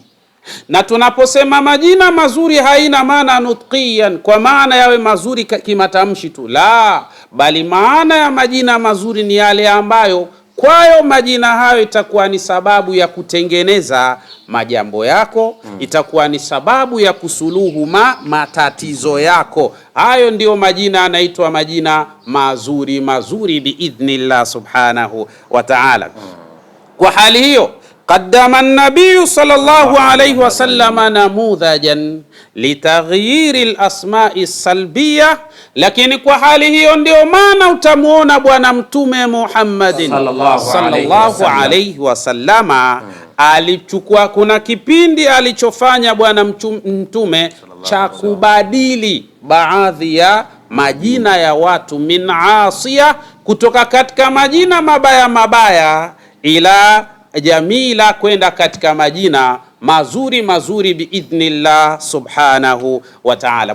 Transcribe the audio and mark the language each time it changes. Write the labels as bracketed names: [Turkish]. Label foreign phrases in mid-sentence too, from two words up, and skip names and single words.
[Swahili] Na tunaposema majina mazuri haina maana nutqiyan, kwa maana yawe mazuri kimatamshi tu, la, bali maana ya majina mazuri ni yale ambayo kwayo majina hayo itakuwa ni sababu ya kutengeneza majambo yako, itakuwa ni sababu ya kusuluhu matatizo yako. Hayo ndio majina yanaitwa majina mazuri mazuri [Arabic] بإذن الله سبحانه وتعالى. [Swahili] Kwa hali hiyo, [Arabic] قدم النبي صلى الله عليه وسلم نموذجا لتغيير الأسماء السلبية. [Swahili] Lakini kwa hali hiyo ndio maana utamuona Bwana Mtume Muhammadin [Arabic] صلى الله عليه وسلم [Swahili] alichukua, kuna kipindi alichofanya Bwana Mtume cha kubadili baadhi ya majina ya watu, [Arabic] من أسيئة, [Swahili] kutoka katika majina mabaya mabaya, [Arabic] إلى جميلة, [Swahili] kwenda katika majina mazuri mazuri [Arabic] بإذن الله سبحانه وتعالى.